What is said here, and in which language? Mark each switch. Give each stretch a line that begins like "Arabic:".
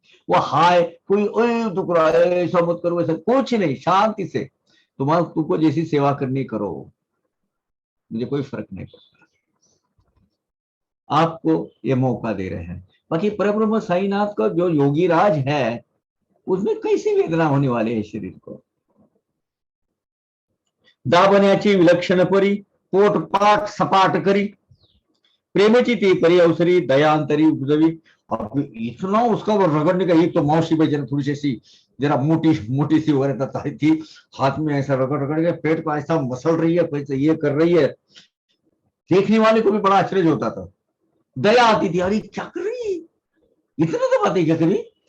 Hindi: वो हाय कोई दुख रहा है ऐसा मत करो, ऐसा कुछ नहीं, शांति से तुमको जैसी सेवा करनी करो, मुझे कोई फर्क नहीं पड़ता। आपको ये मौका दे रहे हैं। बाकी परब्रह्म साईनाथ का जो योगी राज है उसमें कैसी वेदना होने वाली है शरीर को।
Marathi: दाबण्याची विलक्षण परी पोट पाठ सपाट करी, प्रेमेची ती परी अवसरी दयांतरी उपजवी।
Hindi: और इतना उसका वो रगड़ने का, एक तो मौसी भाई जरा थोड़ी सी जरा मोटी सी वगैरह थी, हाथ में ऐसा रगड़ रगड़ के पेट को ऐसा मसल रही है, पैसे ये कर रही है, देखने वाले को भी बड़ा आश्चर्य होता था, दया आती थी, अरे क्या कर रही है, इतना तो बात है क्या कभी।